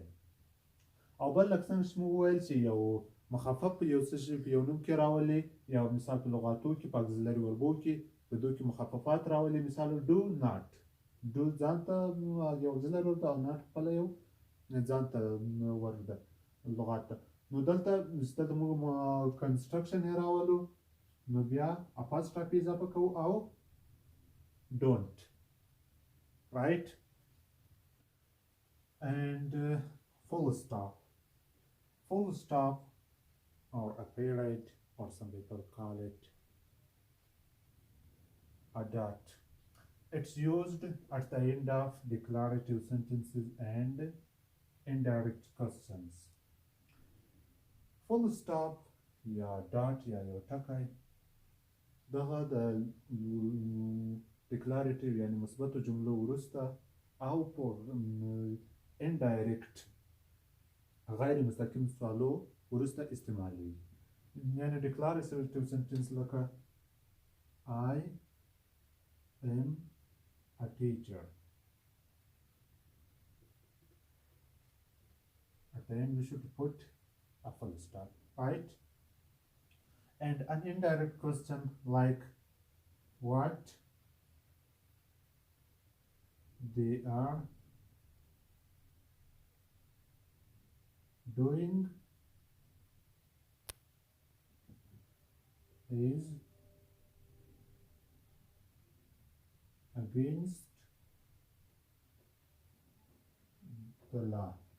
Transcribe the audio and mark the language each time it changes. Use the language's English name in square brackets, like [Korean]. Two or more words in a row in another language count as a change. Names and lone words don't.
[Pashto] او بل لکه څنګه چې موږ وویل چې یو مخفف په یو څه شي په یو نوم کې راولي، یا مثال په لغاتو کې په [English] auxiliary verbs [Pashto] کې په دو کې مخففات راولي. مثال [English] do not, [Pashto] ډو ځان ته یو اګزیلري ورده او ناټ خپله یو ځان ته ورده لغات ته. نو دلته موږ کنسټرکشن یې راولو، نو بیا اپاسترافي اضافه کوو او [English] don't, right? And full stop or a period, or some people call it a dot. It's used at the end of declarative sentences and indirect questions. Full stop [Pashto] یا dot یا یو ټکی دغه د declarative یعنی مثبتو جملو وروسته او په indirect غیر مستقیم سوالو وروسته استعمالیږي. یعنی [English] declarative sentence [Pashto] لکه [English] I am a teacher. At the end we should put a full stop, right? And an indirect question like what they are doing is against the law.